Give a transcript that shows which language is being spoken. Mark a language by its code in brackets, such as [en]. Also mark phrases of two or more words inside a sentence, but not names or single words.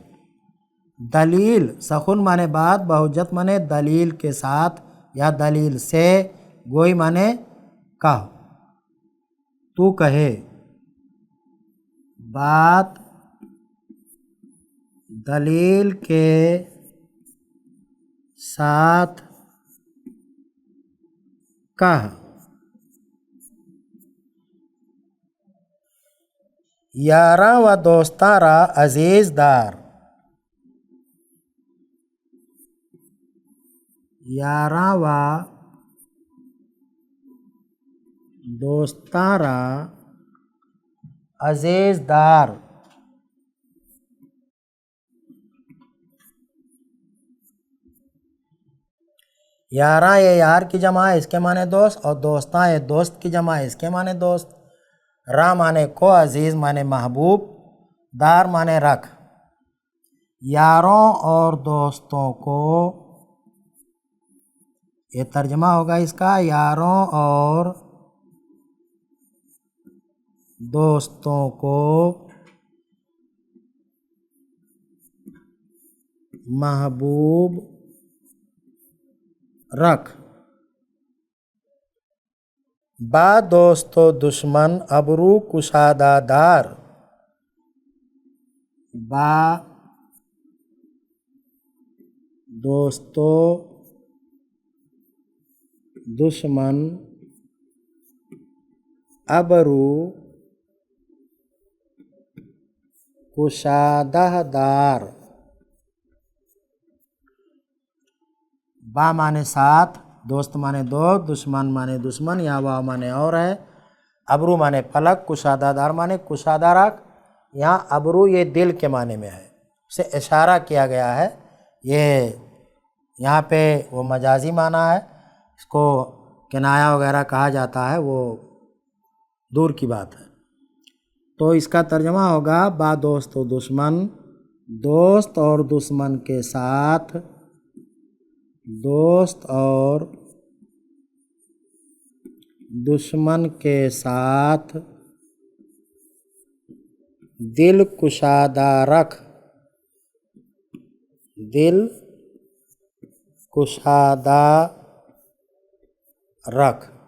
[ur] دلیل، سخن مانے بات، بحجت مانے دلیل کے ساتھ یا دلیل سے، گوئی مانے کہو، تو کہے، بات دلیل کے ساتھ کہہ۔ [fa] یاراں و دوستاں را عزیز دار، یاراں و دوستاں را عزیز دار۔ [ur] یاراں یہ یار کی جمع ہے، اس کے معنی دوست، اور دوستاں یہ دوست کی جمع ہے، اس کے معنی دوست۔ را معنی کو، عزیز معنی محبوب، دار معنی رکھ۔ یاروں اور دوستوں کو، یہ ترجمہ ہوگا اس کا، یاروں اور دوستوں کو محبوب رکھ۔ [fa] با دوست و دشمن ابرو کشادہ دار، با دوست و دشمن ابرو کشادہ دار۔ [ur] با مانے ساتھ، دوست مانے دوست، دشمن مانے دشمن، یا واو مانے اور ہے، ابرو مانے پلک، [fa] کشادہ دار [ur] مانے کشادہ رکھ۔ یہاں ابرو یہ دل کے معنی میں ہے، اسے اشارہ کیا گیا ہے، یہ یہاں پہ وہ مجازی معنی ہے، اس کو کنایہ وغیرہ کہا جاتا ہے، وہ دور کی بات ہے۔ تو اس کا ترجمہ ہوگا [fa] با دوست و دشمن، [ur] دوست اور دشمن کے ساتھ، دوست اور دشمن کے ساتھ دل کشادہ رکھ، دل کشادہ رکھ۔